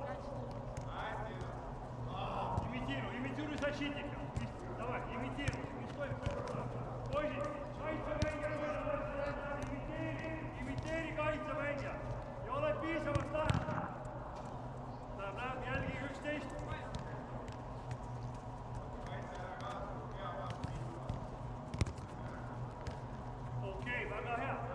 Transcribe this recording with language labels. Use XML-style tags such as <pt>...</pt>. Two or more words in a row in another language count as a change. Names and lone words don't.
<ru>Имитируй защитника. Давай, имитируй,</ru> <et>mis toimub. Poisid, kaitsemängija, imiteeri kaitsemängija ja ole piisavalt lähedal. Läheb jälgi 11. Okei, väga hea.</et>